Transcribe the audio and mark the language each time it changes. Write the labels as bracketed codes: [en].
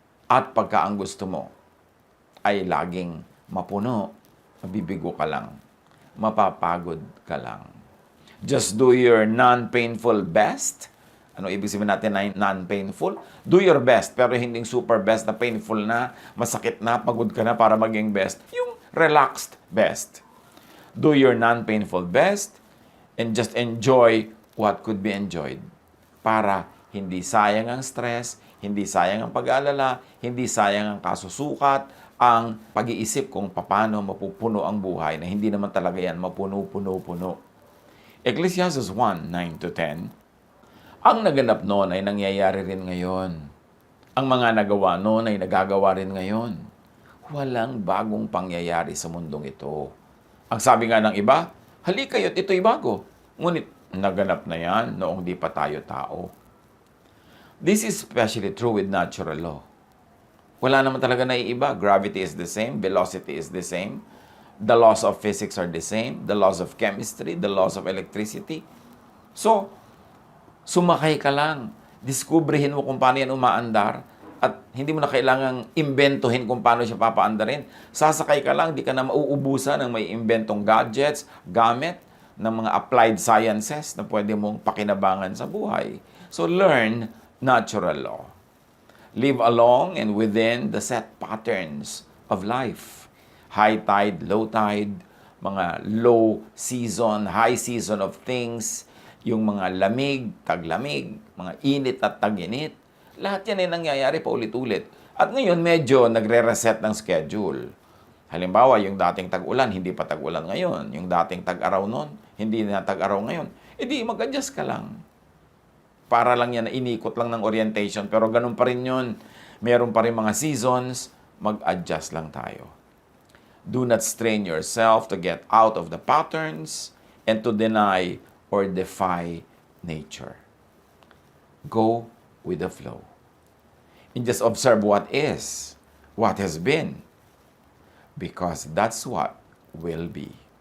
[tl] At pagka ang gusto mo ay laging mapuno, mabibigo ka lang, mapapagod ka lang. [en] Just do your non-painful best. [tl] Ano ibig sabihin natin na non-painful? [en] Do your best, [tl] pero hindi super best na painful na, masakit na, pagod ka na para maging best. Yung relaxed best. [en] Do your non-painful best and just enjoy what could be enjoyed. [tl] Para hindi sayang ang stress, hindi sayang ang pag-aalala, hindi sayang ang kasusukat, ang pag-iisip kung paano mapupuno ang buhay na hindi naman talaga yan mapuno-puno-puno. Ecclesiastes 1:9-10, ang naganap noon ay nangyayari rin ngayon. Ang mga nagawa noon ay nagagawa rin ngayon. Walang bagong pangyayari sa mundong ito. Ang sabi nga ng iba, halika kayo't ito'y bago. Ngunit naganap na yan noong di pa tayo tao. [en] This is especially true with natural law. [tl] Wala naman talaga naiiba. [en] Gravity is the same, velocity is the same. The laws of physics are the same, the laws of chemistry, the laws of electricity. [tl] So, sumakay ka lang. Diskubrihin mo kung paano yan umaandar at hindi mo na kailangang imbentohin kung paano siya papaandarin. Sasakay ka lang, di ka na mauubusan ng may inventong gadgets, gamit ng mga applied sciences na pwede mong pakinabangan sa buhay. [en] So, learn natural law. Live along and within the set patterns of life. High tide, low tide, mga low season, high season of things, [tl] yung mga lamig, taglamig, mga init at tag-init. Lahat yan ay nangyayari paulit-ulit. At ngayon, medyo nagre-reset ng schedule. Halimbawa, yung dating tag-ulan, hindi pa tag-ulan ngayon. Yung dating tag-araw noon, hindi na tag-araw ngayon. E di, mag-adjust ka lang. Para lang yan, inikot lang ng orientation. Pero ganun pa rin yun. Meron pa rin mga seasons, mag-adjust lang tayo. [en] Do not strain yourself to get out of the patterns and to deny or defy nature. Go with the flow. And just observe what is, what has been, because that's what will be.